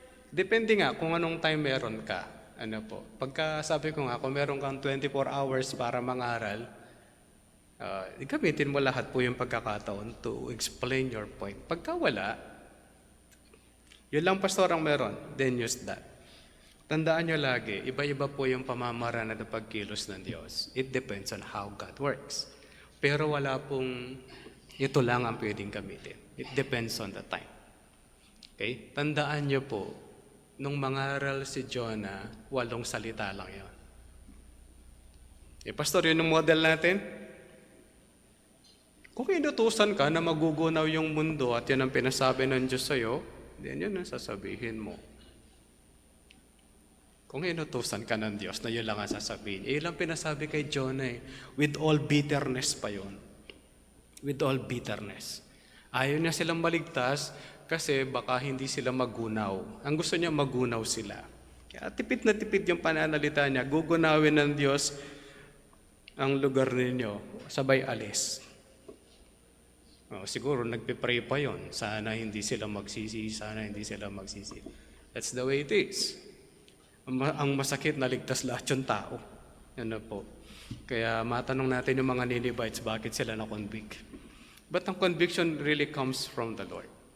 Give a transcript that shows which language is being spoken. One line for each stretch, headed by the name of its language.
Filipino: Depende nga kung anong time meron ka. Ano po, pagka sabi ko nga, kung meron kang 24 hours para mangaral, gamitin mo lahat po yung pagkakataon
English: to explain your point.
Filipino: Pagka wala, yun lang pastor ang meron,
English: then use that.
Filipino: Tandaan nyo lagi, iba-iba po yung pamamaraan at pagkilos ng Diyos.
English: It depends on how God works.
Filipino: Pero wala pong ito lang ang pwedeng gamitin.
English: It depends on the time. Okay?
Filipino: Tandaan nyo po, nung mangaral si Jonah, 8 salita lang yun. Pastor, yun ang model natin. Kung inutusan ka na magugunaw yung mundo at yan ang pinasabi ng Diyos sa'yo, then yun ang sasabihin mo. Kung inutusan ka ng Diyos na yun lang ang sasabihin, yun lang pinasabi kay Jonah eh.
English: With all bitterness
Filipino: pa yun.
English: With all bitterness.
Filipino: Ayaw niya silang maligtas kasi baka hindi sila magunaw. Ang gusto niya magunaw sila. Kaya tipid na tipid yung pananalita niya. Gugunawin ng Diyos ang lugar ninyo. Sabay alis. Siguro nagpe-pray pa yon. Sana hindi sila magsisi. Sana hindi sila magsisi.
English: That's the way it is.
Filipino: Ang masakit na ligtas lahat yung tao. Ano po. Kaya matanong natin yung mga Ninevites, bakit sila na-convict?
English: But
Filipino: ang
English: conviction really comes from the Lord.